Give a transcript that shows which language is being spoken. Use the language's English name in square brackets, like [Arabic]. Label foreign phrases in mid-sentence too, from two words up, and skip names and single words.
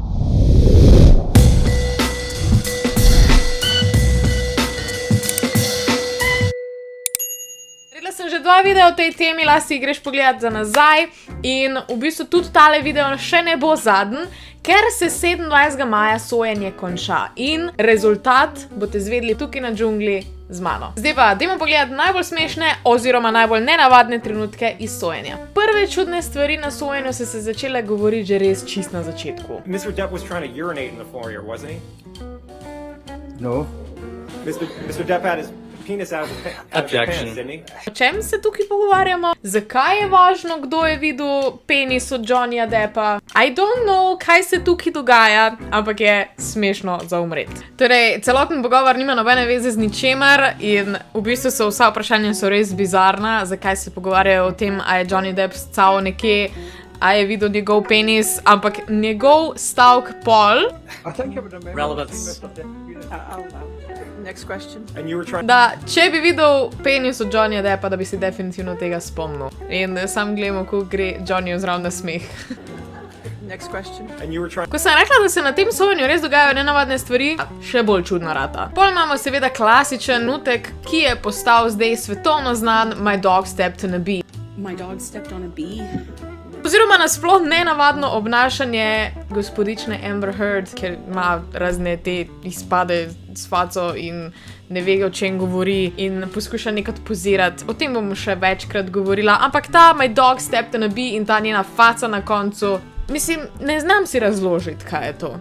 [Slovenian] Naredila sem že 2 videa o tej temi, lahko si greš pogledat za nazaj in v bistvu tudi tale video še ne bo zadnji, ker se 27. maja sojenje konča in rezultat boste zvedeli tukaj na džungli z mano. Zdaj pa, dajmo pogledati najbolj smešne oziroma najbolj nenavadne trenutke iz sojenja. Prve čudne stvari na sojenju so se začele govoriti že res čist na začetku. [English] Mr. Depp was trying to urinate in the foyer, wasn't he? No. Mr. Depp had his penis out of his pants, didn't he? [Slovenian] O čem se tukaj pogovarjamo? Zakaj je važno, kdo je videl penis od Johnnyja Deppa? [English] I don't know, [Slovenian] kaj se tukaj dogaja, ampak je smešno za umreti. Torej, celoten pogovor nima nobene veze z ničemer in v bistvu so vsa vprašanja so res bizarna, zakaj se pogovarjajo o tem, a je Johnny Depp stal nekje, a je videl njegov penis, ampak njegov stavk pol, [English] Relevance. Next question. And you were trying [Slovenian] da če bi videl penis od Johnnyja Deppa, da bi se definitivno tega spomnil. In sam gledamo, kako gre Johnnyju zraven na smeh. [English] Next question. and you were trying [Slovenian] Ko sem rekla, da se na tem sojenju res dogajajo nenavadne stvari, še bolj čudna rata. Pol imamo seveda klasičen nutek, ki je postal zdaj svetovno znan My Dog Stepped on a Bee. [English] My dog stepped on a bee. [Slovenian] Oziroma nasploh nenavadno obnašanje gospodične Amber Heard, ker ima razne te izpade s faco in ne ve, o čem govori in poskuša nekaj pozirati. O tem bom še večkrat govorila, ampak ta My Dog Stepped on a Bee in ta njena faca na koncu, mislim, ne znam si razložiti, kaj je to.